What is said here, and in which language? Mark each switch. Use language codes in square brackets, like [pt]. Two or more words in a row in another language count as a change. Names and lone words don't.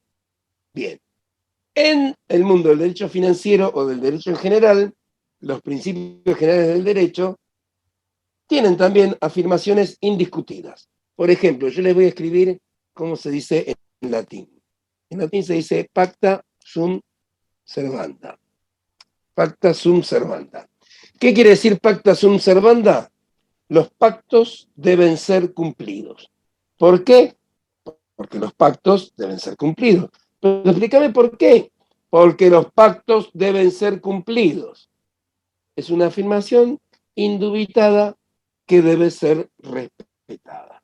[es] Bien. En el mundo del derecho financiero o del derecho en general, los principios generales del derecho tienen también afirmaciones indiscutidas. Por ejemplo, yo les voy a escribir cómo se dice en latín. En latín se dice [la] pacta sunt servanda. Pacta sunt servanda. [es] ¿Qué quiere decir [la] pacta sunt servanda? [es] Los pactos deben ser cumplidos. ¿Por qué? Porque los pactos deben ser cumplidos. Pero explícame por qué. Porque los pactos deben ser cumplidos. Es una afirmación indubitada que debe ser respetada.